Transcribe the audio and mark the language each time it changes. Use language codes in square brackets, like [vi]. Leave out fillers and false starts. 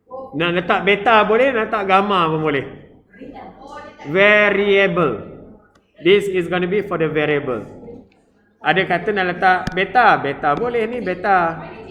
[ms] Nak letak beta boleh, nak letak gamma pun boleh. [en] Variable. This is going to be for the variable. [ms] Ada kata nak letak beta boleh ni, beta.